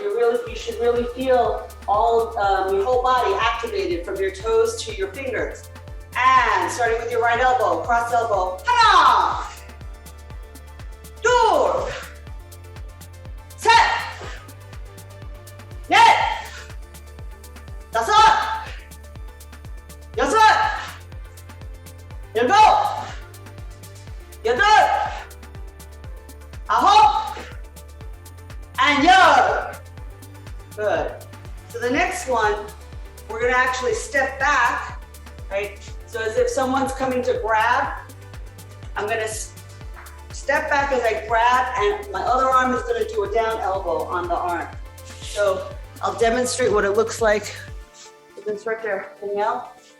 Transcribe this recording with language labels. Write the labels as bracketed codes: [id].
[en] So you should really feel all your whole body activated from your toes to your fingers. And starting with your right elbow, cross elbow, [ko] hana, door, set, net. 다섯, 여섯, 일곱, 여덟, 아홉, and 열. [en] Good. So the next one, we're going to actually step back, right? So as if someone's coming to grab, I'm going to step back as I grab, and my other arm is going to do a down elbow on the arm. So I'll demonstrate what it looks like. Instructor Danielle.